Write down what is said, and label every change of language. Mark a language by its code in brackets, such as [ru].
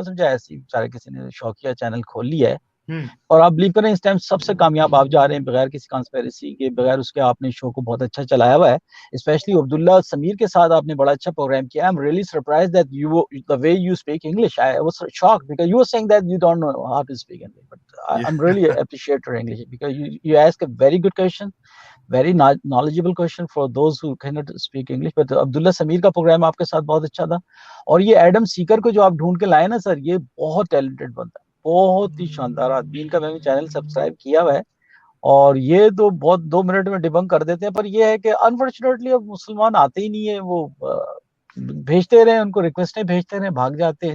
[ur] میں سمجھا ایسے ہی بیچارے کسی نے شوقیہ چینل کھول لیا ہے, اور آپ بلیو کریں اس ٹائم سب سے کامیاب آپ جا رہے ہیں, بغیر کسی کانسپیریسی کے, بغیر اس کے آپ نے شو کو بہت اچھا چلایا ہوا ہے. اسپیشلی عبداللہ سمیر کے ساتھ آپ نے بڑا اچھا پروگرام کیا. [en] I am really surprised that you the way you speak English. I was shocked because you were saying that you don't know how to speak English, but I'm really appreciate your English because you ask a very good question, very knowledgeable question for those who cannot speak English. [ur] But عبداللہ سمیر کا programme آپ کے ساتھ بہت اچھا تھا. اور یہ Adam سیکر کو جو آپ ڈھونڈ کے لائے نا سر, یہ بہت ٹیلنٹڈ بندہ ہے, بہت ہی شاندار آدمی. ان کا میں نے چینل سبسکرائب کیا ہوا ہے, اور یہ تو بہت 2 منٹ میں ڈیبنک کر دیتے ہیں. پر یہ ہے کہ انفارچونیٹلی اب مسلمان آتے ہی نہیں ہے, وہ بھیجتے رہے, ان کو ریکویسٹیں بھیجتے رہے, بھاگ جاتے ہیں.